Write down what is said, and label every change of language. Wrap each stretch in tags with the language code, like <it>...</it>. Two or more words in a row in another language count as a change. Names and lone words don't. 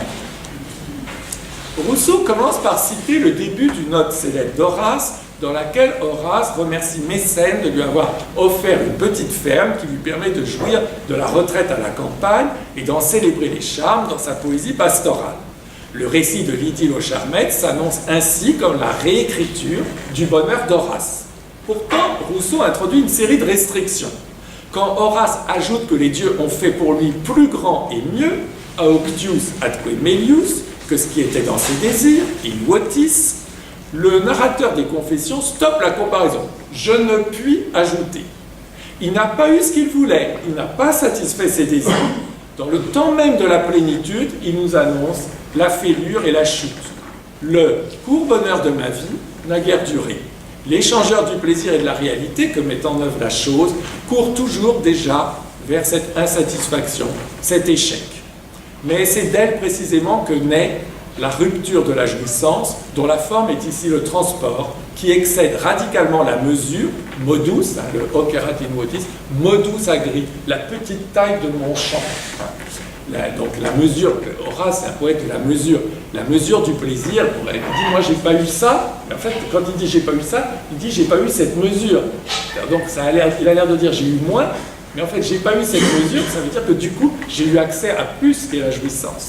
<fr>Rousseau commence par citer le début d'une note célèbre d'Horace, dans laquelle Horace remercie Mécène de lui avoir offert une petite ferme qui lui permet de jouir de la retraite à la campagne et d'en célébrer les charmes dans sa poésie pastorale. Le récit de l'idylle aux Charmettes s'annonce ainsi comme la réécriture du bonheur d'Horace. Pourtant, Rousseau introduit une série de restrictions. Quand Horace ajoute que les dieux ont fait pour lui plus grand et mieux,</fr> <la>auctius atque melius,</la> <fr>que ce qui était dans ses désirs,</fr> <la>in votis,</la> <fr>le narrateur des Confessions stoppe la comparaison. Je ne puis ajouter. Il n'a pas eu ce qu'il voulait, il n'a pas satisfait ses désirs. Dans le temps même de la plénitude, il nous annonce la fêlure et la chute. Le court bonheur de ma vie n'a guère duré. L'échangeur du plaisir et de la réalité que met en œuvre la chose court toujours déjà vers cette insatisfaction, cet échec. Mais c'est d'elle précisément que naît la rupture de la jouissance, dont la forme est ici le transport, qui excède radicalement la mesure, modus, le</fr> <la>hoc erat in modis, modus agri,</la> <fr>la petite taille de mon champ. Donc la mesure, Horace est un poète de la mesure du plaisir. Il dit moi j'ai pas eu ça, mais en fait quand il dit j'ai pas eu ça, il dit j'ai pas eu cette mesure. Donc il a l'air de dire j'ai eu moins, mais en fait j'ai pas eu cette mesure, ça veut dire que du coup j'ai eu accès à plus qu'est la jouissance.</fr>